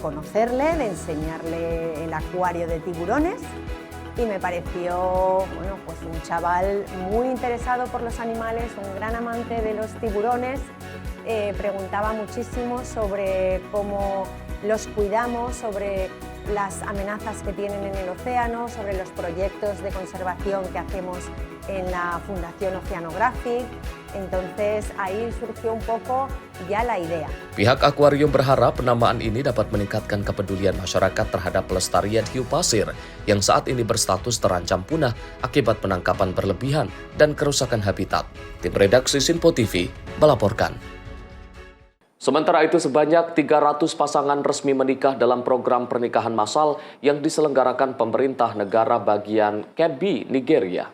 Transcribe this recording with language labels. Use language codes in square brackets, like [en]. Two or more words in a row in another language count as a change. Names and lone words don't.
[es] conocerle, de enseñarle el acuario de tiburones y me pareció un chaval muy interesado por los animales, un gran amante de los tiburones, preguntaba muchísimo sobre cómo los cuidamos, sobre las amenazas que tienen en el océano, sobre los proyectos de conservación que hacemos en la Fundación Oceanographic. Entonces ahí surgió un poco ya la idea. [id] Pihak akuarium berharap penamaan ini dapat meningkatkan kepedulian masyarakat terhadap pelestarian hiu pasir yang saat ini berstatus terancam punah akibat penangkapan berlebihan dan kerusakan habitat. Tim redaksi Simpo TV melaporkan. Sementara itu, sebanyak 300 pasangan resmi menikah dalam program pernikahan massal yang diselenggarakan pemerintah negara bagian Kebbi, Nigeria.